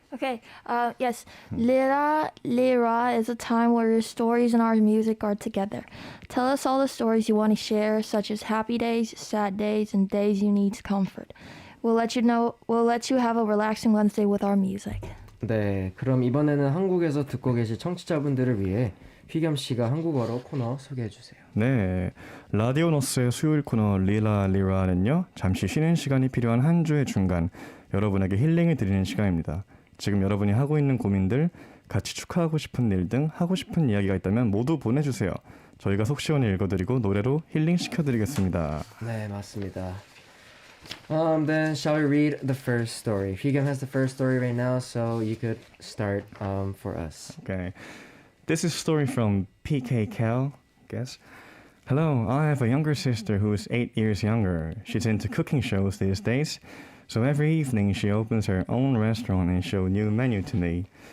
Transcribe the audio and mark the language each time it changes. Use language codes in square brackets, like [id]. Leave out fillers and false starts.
[en] Okay. Yes. LiLaLiRa is a time where your stories and our music are together. Tell us all the stories you want to share, such as happy days, sad days, and days you need comfort. We'll let you have a relaxing Wednesday with our music. [ko] 네, 그럼 이번에는 한국에서 듣고 계실 청취자분들을 위해 휘겸 씨가 한국어로 코너 소개해 주세요. 네, 라디오 너스의 수요일 코너 리라리라는요, 잠시 쉬는 시간이 필요한 한 주의 중간, 여러분에게 힐링을 드리는 시간입니다. 지금 여러분이 하고 있는 고민들, 같이 축하하고 싶은 일 등 하고 싶은 이야기가 있다면 모두 보내주세요. 저희가 속 시원히 읽어드리고 노래로 힐링 시켜드리겠습니다. 네, 맞습니다. [en] Then shall we read the first story? Huigyeom has the first story right now, so you could start for us. Okay. This is a story from PK Cal, I guess. Hello, I have a younger sister who is 8 years younger. She's into cooking shows these days, so every evening she opens her own restaurant and shows a new menu to me.